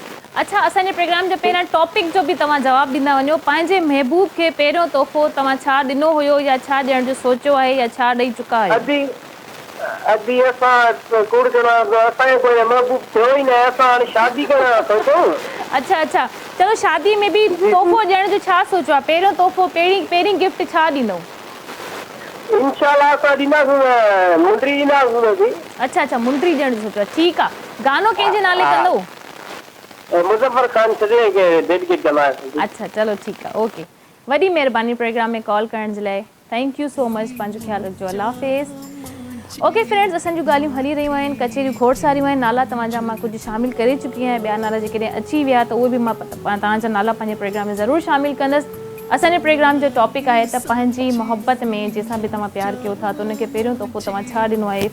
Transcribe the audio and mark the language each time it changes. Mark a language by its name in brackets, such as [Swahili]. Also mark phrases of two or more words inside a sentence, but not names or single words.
[Sindhi] अच्छा, असांजे प्रोग्राम जो पहिरियां टॉपिक जो बि तव्हां जवाबु ॾींदा वञो। पंहिंजे महबूब खे पहिरियों तोहफ़ो तव्हां छा ॾिनो हुयो या छा ॾियण जो सोचियो आहे या छा ॾेई चुका आहियो? अभी असां कूड़ ॼणा असांजो कोई महबूब थियो ई न, असां हाणे शादी करणु सोचूं। अच्छा अच्छा, चलो शादी में बि तोहफ़ो ॾियण जो छा सोचियो आहे? पहिरियों तोहफ़ो, पहिरीं गिफ्ट छा ॾींदो? इंशाल्लाह असां ॾींदासीं मुंडरी ॾींदासीं। अच्छा अच्छा, मुंडरी ॾियण जो सोचियो आहे, ठीकु आहे। गानो कंहिंजे नाले कंदो? मुज़फ़र खान सॼे खे डेडिकेट कंदासीं। अच्छा चलो ठीकु आहे, ओके। वॾी महिरबानी प्रोग्राम में कॉल करण जे लाइ। [English] thank you so much, [Sindhi] पंहिंजो ख्यालु रखिजो। [Urdu] اللہ حافظ. [English] okay friends, [Sindhi] असांजूं ॻाल्हियूं हली रहियूं आहिनि, कचेरियूं खोड़ सारियूं आहिनि। नाला तव्हांजा मां कुझु शामिलु करे चुकी आहियां, ॿिया नाला जेकॾहिं अची विया त उहे बि मां तव्हांजा नाला पंहिंजे प्रोग्राम में ज़रूरु शामिलु कंदसि। असांजे प्रोग्राम जो टॉपिक आहे त पंहिंजी मोहबत में जंहिंसां बि तव्हां प्यारु कयो था त उनखे पहिरियों तोहफ़ो तव्हां छा ॾिनो आहे?